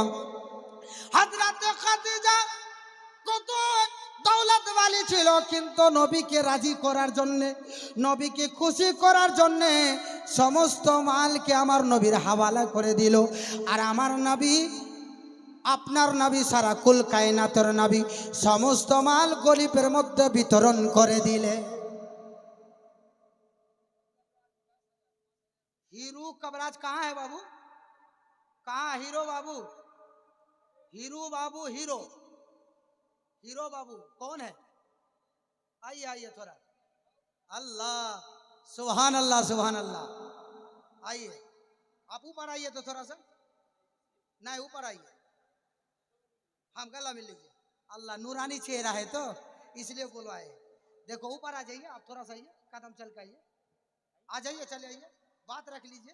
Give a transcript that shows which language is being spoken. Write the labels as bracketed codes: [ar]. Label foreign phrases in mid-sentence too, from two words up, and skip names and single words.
[bn] হযরতে খাদিজা কত দৌলতওয়ালি ছিল, কিন্তু নবীকে রাজি করার জন্যে, নবীকে খুশি করার জন্যে সমস্ত মালকে আমার নবীর হাওয়ালা করে দিল। আর আমার নবী, আপনার নবী সারা কুল কায়নাতের নবী, সমস্ত মাল গরিবের মধ্যে বিতরণ করে দিলে। [hi] हीरो कबराज कहाँ है बाबू, कहाँ हीरो बाबू, हीरो बाबू हीरो हीरो बाबू कौन है? आइए आइए थोड़ा। [ar] الله سبحان الله سبحان الله. [hi] आइए आप ऊपर आइए तो थोड़ा सा, नहीं ऊपर आइए, हम गला मिल लीजिए। अल्लाह नूरानी चेहरा है तो इसलिए बुलवाए। देखो ऊपर आ जाइए आप, थोड़ा सा आइए, कदम चल के आइए, आ जाइए, चले आइए, बात रख लीजिए।